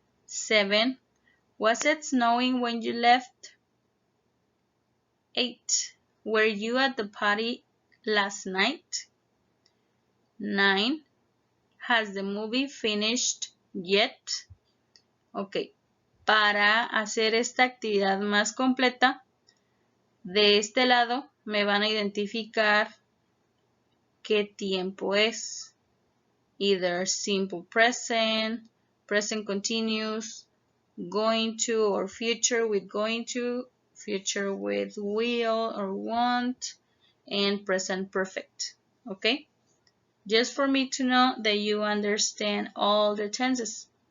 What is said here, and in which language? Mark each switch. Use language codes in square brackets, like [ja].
[en] 7, was it snowing when you left? 8, were you at the party last night? 9, has the movie finished yet? [es] Ok, para hacer esta actividad más completa, de este lado me van a identificar qué tiempo es. [en] Either simple present, present continuous, going to or future with going to, future with will or want, and present perfect. Okay? Just for me to know that you understand all the tenses.